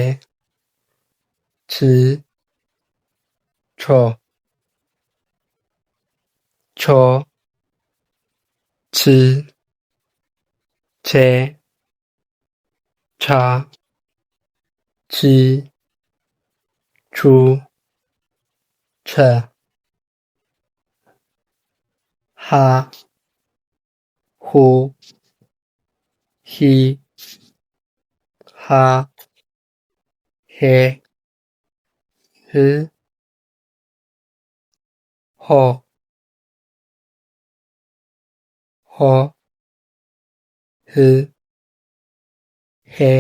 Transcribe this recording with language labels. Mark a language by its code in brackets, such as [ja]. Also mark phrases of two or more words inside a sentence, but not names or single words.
[am] ች ቾ ቾ ች ቼ ቻ ቺ ቹ ቸ ሃ ሁ ሂ ሃ ሄ ህ ሆ ሆ ህ ሄ